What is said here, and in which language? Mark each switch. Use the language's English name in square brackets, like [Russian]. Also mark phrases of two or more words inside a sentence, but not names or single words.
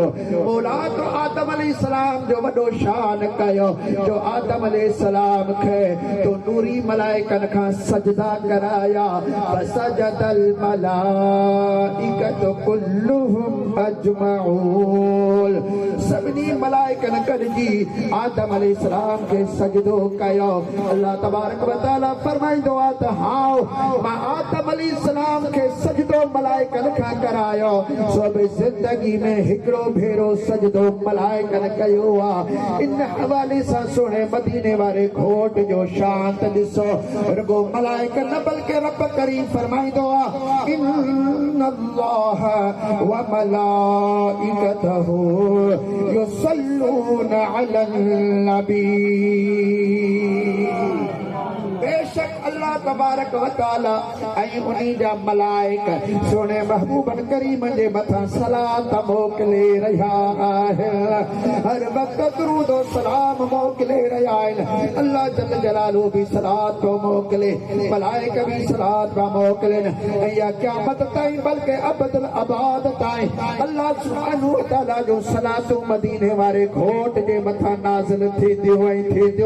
[Sindhi] मौला तो आदम अलैहिस्सलाम जो वॾो शान कयो जो आदम अलैहिस्सलाम खे तो नूरी मलाइकनि खां सजदा कराया। [Arabic] فسجد الملائكة كلهم أجمعون, [Sindhi] सभिनी मलाइकनि गॾिजी आदम अलैहिस्सलाम खे सजदो कयो। अल्लाह [Arabic] تبارك وتعالى [Sindhi] फरमाईंदो आहे त हां मां आदम अलैहिस्सलाम खे सजदो मलाइकनि खां करायो। सो बि ज़िंदगी में हिकिड़ो भेरो सजदो मलाइकनि कयो आहे। इन हवाले सां सुहिणे मदीने वारे घोट जो शान त ॾिसो। रुगो मलाइका न बल्कि रब करीम फरमाईंदो आहे [Arabic] إن الله وملائكته يصلون على النبي. [Sindhi] बेशक अल्लाह [Arabic] تبارك وتعالى [Sindhi] ऐं उन्हीं जा मलाइक सोने महबूबन करीम जे मथां सलात मोकिले रहिया आहिनि। हर वक्त दुरूद और सलाम मोकिले रहिया आहिनि। अल्लाह [Arabic] جل جلاله [Sindhi] भी सलात को मोकिले, मलाइक भी सलात पिया मोकिलनि ऐं या क़यामत ताईं बल्कि अबदल आबाद ताईं अल्लाह [Arabic] سبحانه وتعالى [Sindhi] जो सलातूं मदीने वारे घोट जे मथां नाज़िल थींदियूं ऐं थींदियूं।